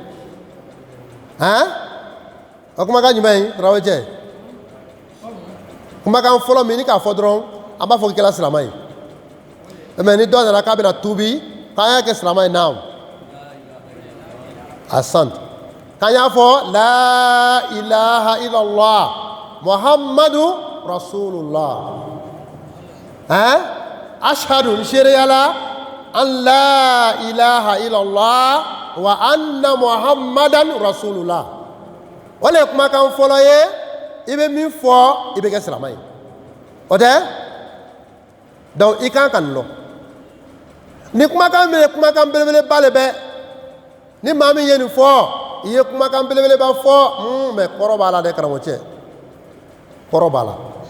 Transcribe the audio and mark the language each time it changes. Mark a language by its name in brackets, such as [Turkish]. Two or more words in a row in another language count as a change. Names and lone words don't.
[Bambara] o kumakan jumɛn ye tarawele cɛ kumakan fɔlɔ min ni k'a fɔ dɔrɔn an b'a fɔ k'i kɛra silamɛ ye mais ni dɔ nana k'a bɛna tuubi k'an y'a kɛ silamɛ ye naam asante k'an y'a fɔ [Arabic] لا إله إلا الله محمد رسول الله أشهد [Bambara] n seereyala an [Arabic] لا إله إلا الله و أن محمدا رسول الله [Bambara] o de ye kumakan fɔlɔ ye i bɛ min fɔ i bɛ kɛ silamɛ ye o tɛ donc i kan ka nin dɔn ni kumakan min ye kumakan belebeleba de bɛ ni maa min ye nin fɔ i ye kumakan belebeleba fɔ mais kɔrɔ b'a la dɛ karamɔgɔcɛ kɔrɔ b'a la